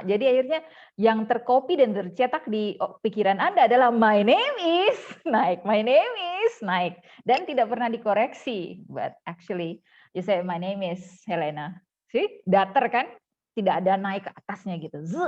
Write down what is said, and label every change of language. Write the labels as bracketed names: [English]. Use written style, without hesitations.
[Indonesian] Jadi akhirnya yang tercopy dan tercetak di pikiran Anda adalah my name is naik, my name is naik, dan tidak pernah dikoreksi. [English] But actually you say my name is Helena. [Indonesian] See, datar kan? Tidak ada naik ke atasnya gitu.